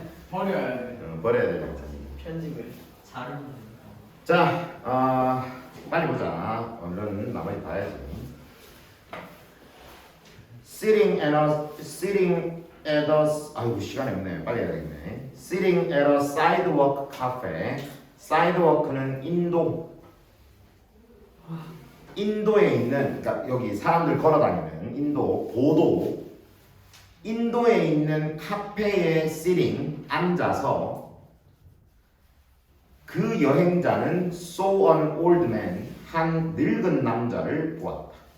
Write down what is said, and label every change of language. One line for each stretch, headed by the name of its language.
Korean: 버려야 돼. 버려야 되겠다. 편집을. 잘은 자, 빨리 보자. 얼른 나머지 봐야지.
English: Sitting at a
Korean: 아이고 시간이 없네. 빨리 해야 되겠네.
English: Sitting at a sidewalk cafe.
Korean: sidewalk는 인도에 있는 그러니까 여기 사람들 걸어다니는 인도 보도 인도에 있는 카페에 sitting 앉아서 그 여행자는
English: saw an old man
Korean: 한 늙은 남자를 보았다.